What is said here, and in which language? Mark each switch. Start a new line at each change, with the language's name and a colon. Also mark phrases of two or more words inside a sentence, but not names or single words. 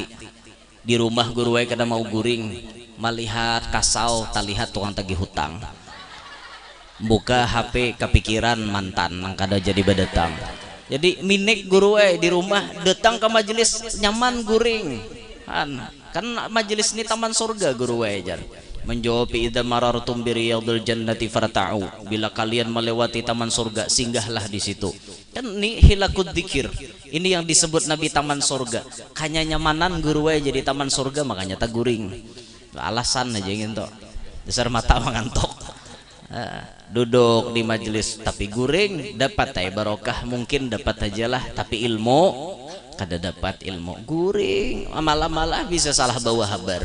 Banjar: Di rumah guru aja kada mau guring. Melihat kasau, tak lihat tukang tagih hutang. Buka HP kepikiran mantan nang kada jadi badatang. Jadi minik guru di rumah datang ke majelis nyaman guring. Kan majelis ini taman surga guru jar.
Arabic: Menjawab إذا مررتم برياض الجنة فارتعوا.
Indonesian: Bila kalian melewati taman surga singgahlah di situ.
Banjar: Kan ini hilakud dzikir. Ini yang disebut Nabi taman surga. Hanya nyamanan guru jadi taman surga makanya tak guring.
Indonesian: Alasan aja gitu. Dasar mata mengantuk.
Banjar: Duduk di majelis tapi guring dapat barokah mungkin dapat aja lah tapi ilmu kada dapat ilmu guring malah bisa salah bawa kabar.